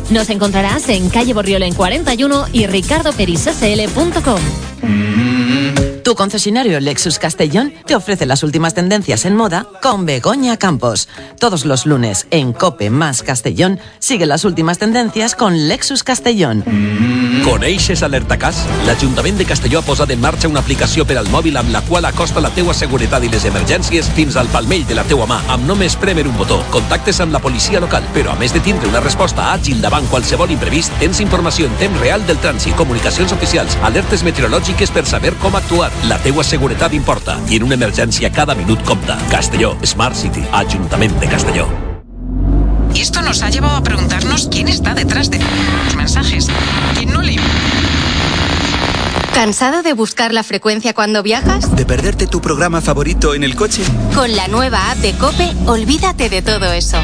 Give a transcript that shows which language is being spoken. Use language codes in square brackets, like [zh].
[es] Nos encontrarás en calle Borriolén 41 y ricardoperissl.com. Tu concesionario Lexus Castellón te ofrece las últimas tendencias en moda con Begoña Campos. Todos los lunes en COPE más Castellón, sigue las últimas tendencias con Lexus Castellón. [ca] Coneixes Alerta Cas? L'Ajuntament de Castelló ha posat en marxa una aplicació per al mòbil amb la qual acosta la teua seguretat i les emergències fins al palmell de la teua mà amb només prémer un botó. Contactes amb la policia local, però a més de tindre una resposta àgil davant qualsevol imprevist, tens informació en temps real del trànsit, comunicacions oficials, alertes meteorològiques per saber com actuar. La teua seguretat importa i en una emergència cada minut compta. Castelló, Smart City, Ajuntament de Castelló. [es] Y esto nos ha llevado a preguntarnos quién está detrás de los mensajes. ¿Quién no le... ¿Cansado de buscar la frecuencia cuando viajas? ¿De perderte tu programa favorito en el coche? Con la nueva app de COPE, olvídate de todo eso.